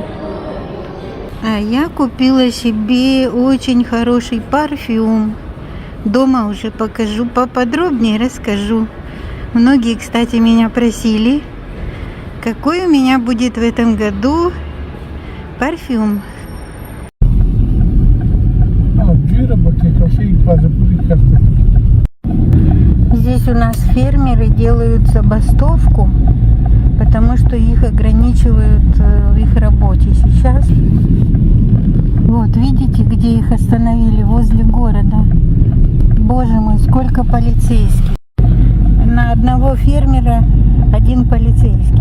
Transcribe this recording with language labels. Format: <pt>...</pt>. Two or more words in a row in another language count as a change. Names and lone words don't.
<ru>А я купила себе очень хороший парфюм. Дома уже покажу, поподробнее расскажу. Многие, кстати, меня просили, какой у меня будет в этом году парфюм.</ru> <it>Gira perché così fate pure il cartello.</it> <ru>Здесь у нас фермеры делают забастовку, потому что их ограничивают в их работе сейчас. Вот, видите, где их остановили? Возле города. Боже мой, сколько полицейских. На одного фермера 1 полицейский.</ru>